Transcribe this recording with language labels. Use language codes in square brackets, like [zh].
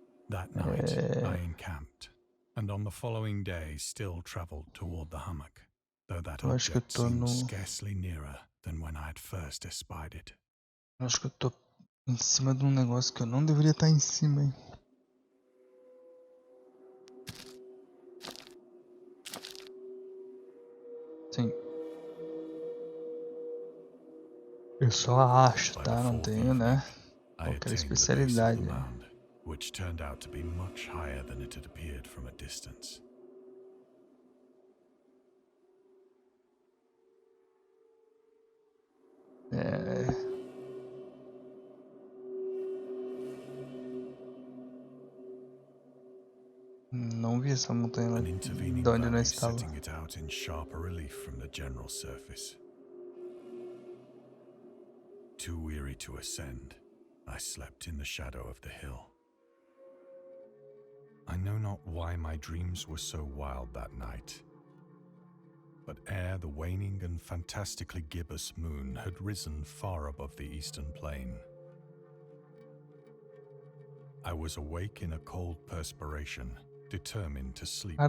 [en] That night I encamped, and on the following day still traveled toward the hummock, though that object seemed scarcely nearer than when I had first espied it. [pt] Eu acho que eu tô em cima de um negócio que eu não deveria estar em cima, hein. Sim. Eu só acho, tá? Não tenho, né? Qualquer especialidade. [en] Which turned out to be much higher than it had appeared from a distance. [pt] Não vi essa montanha lá de onde nós estávamos. [en] Setting it out in sharper relief from the general surface. Too weary to ascend, I slept in the shadow of the hill. I know not why my dreams were so wild that night, but ere the waning and fantastically gibbous moon had risen far above the eastern plain, I was awake in a cold perspiration, determined to sleep no